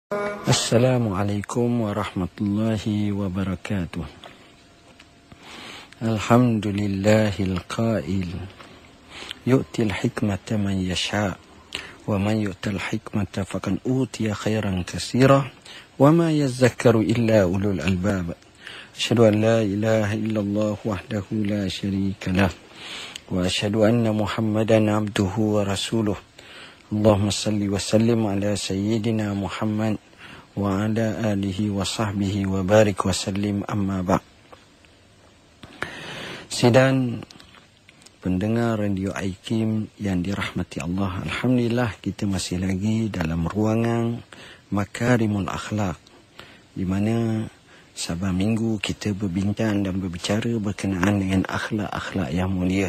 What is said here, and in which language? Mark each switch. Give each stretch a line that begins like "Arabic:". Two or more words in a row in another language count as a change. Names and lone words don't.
Arabic: السلام عليكم ورحمة الله وبركاته. الحمد لله القائل يؤتي الحكمة من يشاء ومن يؤت الحكمة فقد أوتي خيرا كثيرا وما يذكر إلا أولو الألباب. أشهد أن لا إله إلا الله وحده لا شريك له وأشهد أن محمدا عبده ورسوله. اللهم صل وسلم على سيدنا محمد وعلى آله وصحبه وبارك وسلم أما بعد'.
Malay: Sidang pendengar Radio Aikim yang dirahmati Allah, alhamdulillah kita masih lagi dalam ruangan Makarimul Akhlak, di mana saban minggu kita berbincang dan berbicara berkenaan dengan akhlak-akhlak yang mulia.